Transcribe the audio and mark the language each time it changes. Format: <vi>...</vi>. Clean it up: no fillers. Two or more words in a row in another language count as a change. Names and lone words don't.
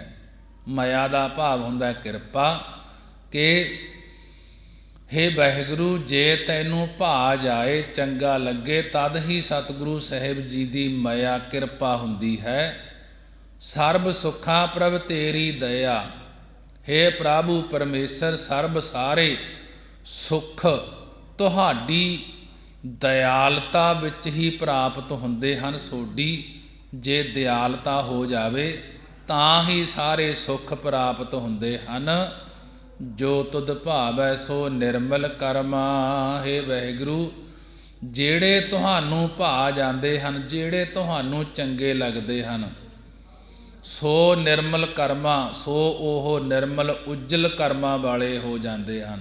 <pa>ਮਾਇਆ ਦਾ ਭਾਵ ਹੁੰਦਾ ਕਿਰਪਾ। ਕਿ ਹੇ ਵਾਹਿਗੁਰੂ, ਜੇ ਤੈਨੂੰ ਭਾ ਜਾਏ, ਚੰਗਾ ਲੱਗੇ, ਤਦ ਹੀ ਸਤਿਗੁਰੂ ਸਾਹਿਬ ਜੀ ਦੀ ਮਾਇਆ ਕਿਰਪਾ ਹੁੰਦੀ ਹੈ। ਸਰਬ ਸੁੱਖਾ ਪ੍ਰਭ ਤੇਰੀ ਦਇਆ। ਹੇ ਪ੍ਰਭੂ ਪਰਮੇਸ਼ਵਰ ਸਰਬ ਸਾਰੇ ਸੁਖ ਤੁਹਾਡੀ ਦਇਆਲਤਾ ਵਿਚ ਹੀ ਪ੍ਰਾਪਤ ਹੁੰਦੇ ਹਨ। ਸੋਡੀ ਜੇ ਦਇਆਲਤਾ ਹੋ ਜਾਵੇ ਤਾਂ ਹੀ ਸਾਰੇ ਸੁਖ ਪ੍ਰਾਪਤ ਹੁੰਦੇ ਹਨ। ਜੋ ਤੁਦ ਭਾਵੈ ਸੋ ਨਿਰਮਲ ਕਰਮਾ। ਹੇ ਵਾਹਿਗੁਰੂ ਜਿਹੜੇ ਤੁਹਾਨੂੰ ਭਾ ਜਾਂਦੇ ਹਨ, ਜਿਹੜੇ ਤੁਹਾਨੂੰ ਚੰਗੇ ਲੱਗਦੇ ਹਨ, ਸੋ ਨਿਰਮਲ ਕਰਮਾਂ, ਸੋ ਉਹ ਨਿਰਮਲ ਉਜਲ ਕਰਮਾਂ ਵਾਲੇ ਹੋ ਜਾਂਦੇ ਹਨ।</pa>